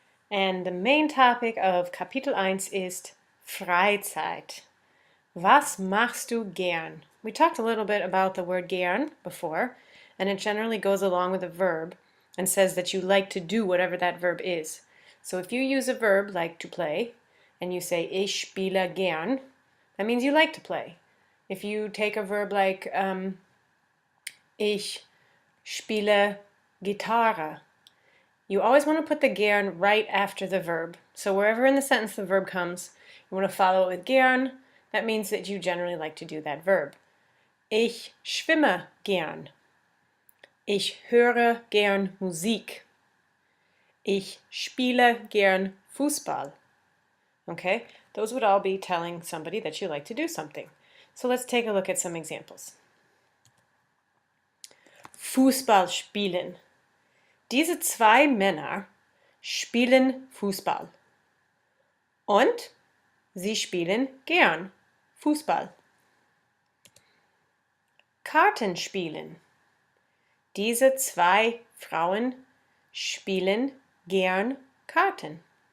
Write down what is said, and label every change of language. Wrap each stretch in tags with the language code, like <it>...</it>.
<en>And the main topic of</en> <de>Kapitel 1 ist Freizeit. Was machst du gern?</de> <en>We talked a little bit about the word gern before, and it generally goes along with a verb and says that you like to do whatever that verb is. So if you use a verb like to play, and you say</en> <de>ich spiele gern,</de> <en>that means you like to play. If you take a verb like</en> <de>ich spiele Gitarre,</de> <en>you always want to put the gern right after the verb. So wherever in the sentence the verb comes, you want to follow it with gern. That means that you generally like to do that verb.</en> <de>Ich schwimme gern. Ich höre gern Musik. Ich spiele gern Fußball.</de> <en>Okay, those would all be telling somebody that you like to do something. So let's take a look at some examples.</en> <de>Fußball spielen. Diese zwei Männer spielen Fußball. Und sie spielen gern Fußball. Karten spielen. Diese zwei Frauen spielen gern Karten.</de>